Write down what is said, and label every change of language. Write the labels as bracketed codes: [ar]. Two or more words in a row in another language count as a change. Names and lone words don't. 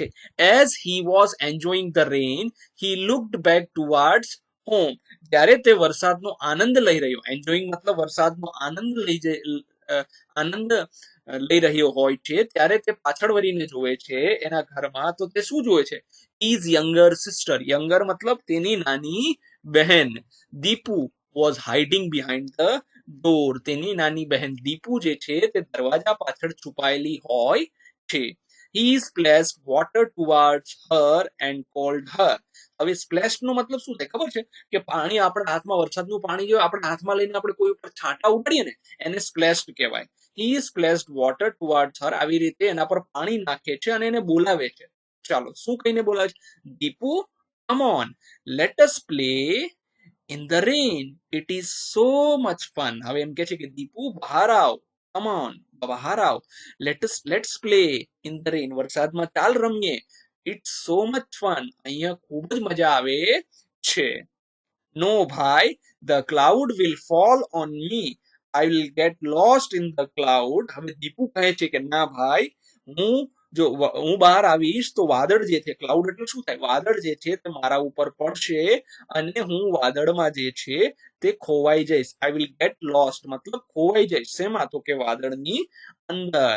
[en] As he was enjoying the rain, he looked back towards home. [gu] જ્યારે તે વરસાદનો આનંદ લઈ રહ્યો, એન્જોયિંગ મતલબ વરસાદનો આનંદ લઈ રહ્યો હોય છે, ત્યારે તે પાછળ વળીને જોવે છે એના ઘરમાં. તો તે શું જોવે છે? [en] His younger sister, younger [gu] મતલબ તેની નાની બહેન, [en] દીપુ was hiding behind the door. [gu] તેની નાની બહેન દીપુ જે છે તે દરવાજા પાછળ છુપાયેલી હોય છે. [en] He splashed water towards her and called her. [gu] હવે સ્પ્લેશ નો મતલબ શું થાય ખબર છે? કે પાણી આપણા હાથમાં, વરસાદનું પાણી જો આપણા હાથમાં લઈને આપણે કોઈ ઉપર છાંટા ઉડાડીએ ને એને સ્પ્લેશ્ડ કહેવાય. [en] He splashed water towards her. [gu] આવી રીતે એના પર પાણી નાખે છે અને એને બોલાવે છે. ચાલો, શું કહીને બોલાવે છે? દીપુ, [en] come on, let us play in the rain. It is so much fun. [gu] હવે એમ કે છે કે દીપુ બહાર આવ, [en] come on, [gu] બહાર આવ, [en] let's play in the rain. [gu] વરસાદમાં ચાલ રમીએ. [en] It's so much fun. [gu] અહીંયા ખૂબ જ મજા આવે છે. No ભાઈ, [en] the cloud will fall on me. I will get lost in the cloud. [gu] હવે દીપુ કહે છે કે ના ભાઈ, હું બહાર આવીશ તો વાદળ જે છે, ક્લાઉડ એટલે શું થાય? વાદળ જે છે તે મારા ઉપર પડશે અને હું વાદળમાં જે છે તે ખોવાઈ જઈશ. [en] I will get lost [gu] મતલબ ખોવાઈ જઈશ. શેમાં? તો કે વાદળની અંદર.